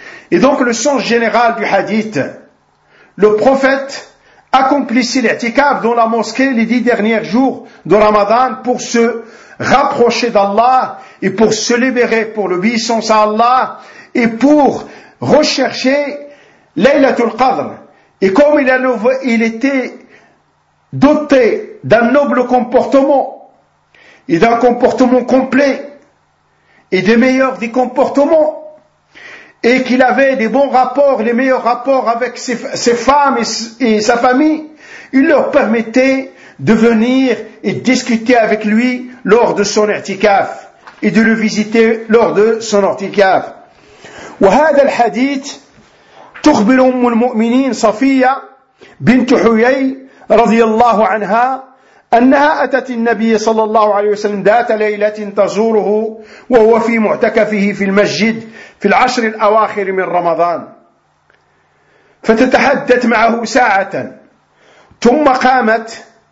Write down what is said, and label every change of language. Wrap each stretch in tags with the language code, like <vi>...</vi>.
<fr>et donc le sens général du hadith le prophète accomplissait l'i'tikaf dans la mosquée les 10 derniers jours de Ramadan pour se rapprocher d'Allah et pour se libérer pour l'obéissance à Allah et pour rechercher Laylatul Qadr. Et comme il était doté d'un noble comportement et d'un comportement complet et des meilleurs des comportements et qu'il avait des bons rapports, les meilleurs rapports avec ses femmes et sa famille, il leur permettait de venir et discuter avec lui lors de son i'tikaf et de le visiter lors de son i'tikaf.</fr> <ar>وهذا الحديث تخبر أم المؤمنين صفية بنت حيي رضي الله عنها أنها أتت النبي صلى الله عليه وسلم ذات ليلة تزوره وهو في معتكفه في المسجد في العشر الأواخر من رمضان فتتحدث معه ساعة ثم قامت</ar>